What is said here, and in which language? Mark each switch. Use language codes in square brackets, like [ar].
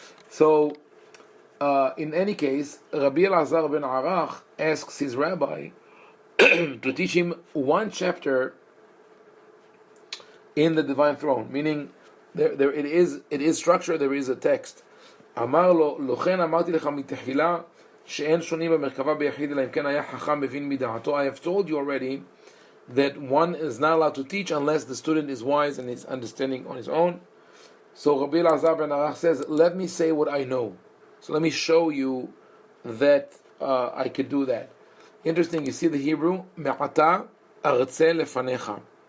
[en] So, in any case, Rabbi Elazar ben Arach asks his rabbi to teach him one chapter in the divine throne, meaning there it is structure, there is a text. [he] אמר לו, לכן אמרתי לך מתחילה שאין שונים במרכבה ביחיד אלא אם כן היה חכם מבין מדעתו. [en] I have told you already that one is not allowed to teach unless the student is wise and is understanding on his own. So Rabbi Elazar ben Arach says, let me say what I know. So let me show you that I could do that. Interesting, you see the Hebrew, [he] Me'ata artse lefanecha.